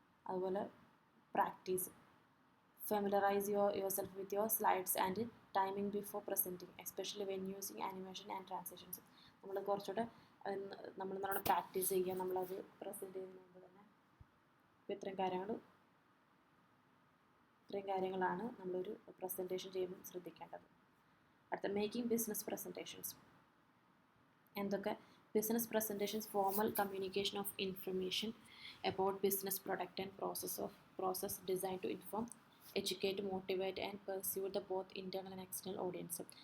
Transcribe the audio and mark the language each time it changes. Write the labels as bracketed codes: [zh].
[en] അതുപോലെ practice, familiarise yourself with your slides and timing before presenting, especially when using animation and transitions. [ml] നമ്മൾ കുറച്ചുകൂടെ നമ്മൾ practice ചെയ്യുക നമ്മളത് പ്രസൻറ്റ് ചെയ്യുന്നതിന് മുമ്പ് തന്നെ. അപ്പോൾ ഇത്രയും കാര്യങ്ങളാണ് നമ്മളൊരു പ്രസൻറ്റേഷൻ ചെയ്യുമ്പോൾ ശ്രദ്ധിക്കേണ്ടത്. അടുത്ത മേക്കിംഗ് ബിസിനസ് പ്രസൻറ്റേഷൻസ്. എന്തൊക്കെ? [en] Business presentations formal communication of information about business product and process designed to inform, educate, motivate and pursue the both internal and external audience.